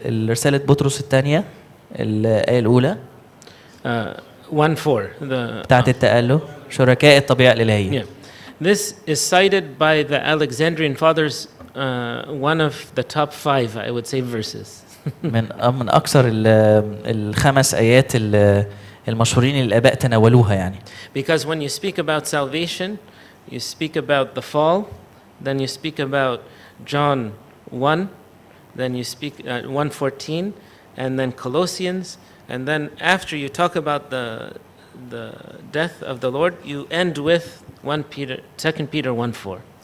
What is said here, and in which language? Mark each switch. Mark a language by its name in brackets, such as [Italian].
[Arabic] رسالة بطرس الثانية الآية الأولى 1:4 بتاعت التأله شركاء الطبيعة الإلهية. [English] Yeah. This is cited by the Alexandrian fathers, one of the top 5, I would say, verses. [Arabic] من أكثر الخمس آيات المشهورين اللي الآباء تناولوها يعني. [English] Because when you speak about salvation, you speak about the fall, then you speak about John 1, then you speak 1:14, and then Colossians, and then after you talk about the death of the Lord, you end with 2 Peter 1:4.